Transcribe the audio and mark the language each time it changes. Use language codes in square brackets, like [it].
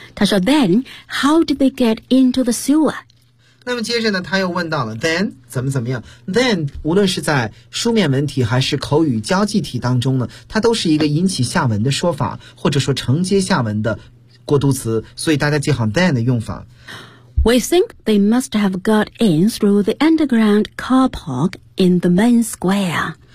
[zh] 他说 [en] Then, how did they get into the sewer? [zh] 那么接着呢他又问到了 Then, 怎么怎么样。 Then, 无论是在书面文体还是口语交际体当中呢，它都是一个引起下文的说法，或者说承接下文的过渡词，所以大家记好 Then 的用法。 [en] We think they must have got in through the underground car park in the main square.